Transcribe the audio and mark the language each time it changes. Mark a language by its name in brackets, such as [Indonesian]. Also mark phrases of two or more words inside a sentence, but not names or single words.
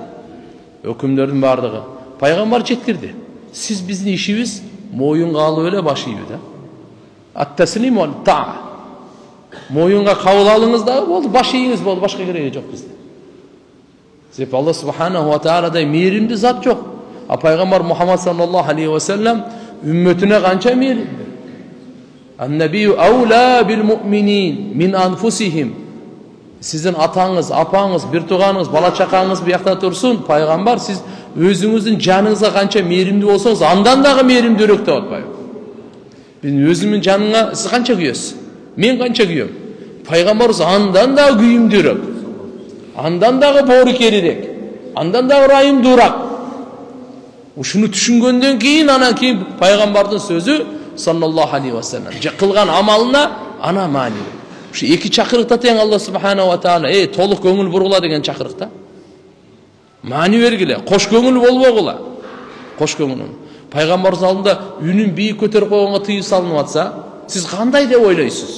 [Kyrgyz] Өкүмдөрдүн бардыгы. Пайгамбар жеткирди. Сиз биздин ишибиз моюнга алып эле баш ийүү да. [Arabic] التسليم والطاعة. [Kyrgyz] Моюнга кабыл алыңыз да болду, баш ийиңиз болду, башка кереги жок бизде. Себеп Алла субханаху ва тааладай мээримдүү зат жок. Пайгамбар Мухаммад [Arabic] صلى الله عليه وسلم [Kyrgyz] үммөтүнө канча мээримдүү. [Arabic] النبي أولى بالمؤمنين من أنفسهم. [Kyrgyz] Сиздин атаңыз, апаңыз, бир тууганыңыз, бала чакаңыз биякта турсун, пайгамбар сиз өзүңүздүн жаныңызга канча мээримдүү болсоңуз, андан дагы мээримдүүрөөк деп атпайбы? Биздин өзүмдүн жаныңа сиз канча күйөсүз? Мен канча күйөм? Пайгамбарыбыз андан дагы күйүмдүүрөөк. Андан дагы боорукерирээк. Андан дагы ырайымдуураак. Ушуну түшүнгөндөн кийин, анан кийин пайгамбардын сөзү [Arabic] صلى الله عليه وسلم [Kyrgyz] кылган амалына ана маани. Ушу эки чакырыкта тең Алла субханаху ва таала, толук көңүл бургула деген чакырыкта. Маани бергиле, кош көңүл болбогула. Кош көңүл. Пайгамбардын алдында үнүн бийик көтөрүп койгонго тыюу салынып атса, сиз кандай деп ойлойсуз?